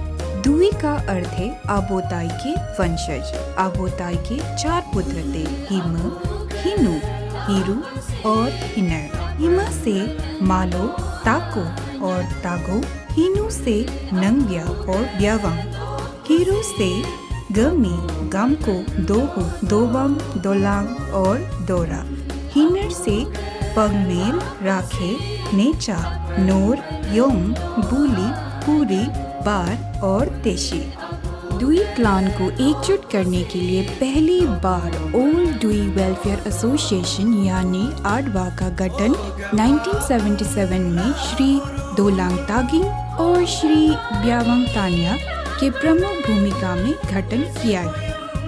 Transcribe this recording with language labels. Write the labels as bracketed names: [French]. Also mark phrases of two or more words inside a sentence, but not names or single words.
[Hindi] दुई का अर्थ है आबोताई के वंशज। आबोताई के 4 पुत्र थे, हिम, हिनु, हिरु और हिनर। हिमा से मालो, ताको और तागो, हिनु से नंग्या और ब्यावंग, हिरु से गमी, गामको, दोहु, दोबम, दोलांग और दोरा, हिनर से पगमेल, राखे, नेचा, नोर, योम, बूली, पूरी, बार और तेशी। दुई क्लान को एकजुट करने के लिए पहली बार ओल्ड दुई वेलफेयर एसोसिएशन यानी आडवा का गठन 1977 में श्री दोलांग तागिंग और श्री ब्यावंग तान्या के प्रमुख भूमिका में गठन किया गया।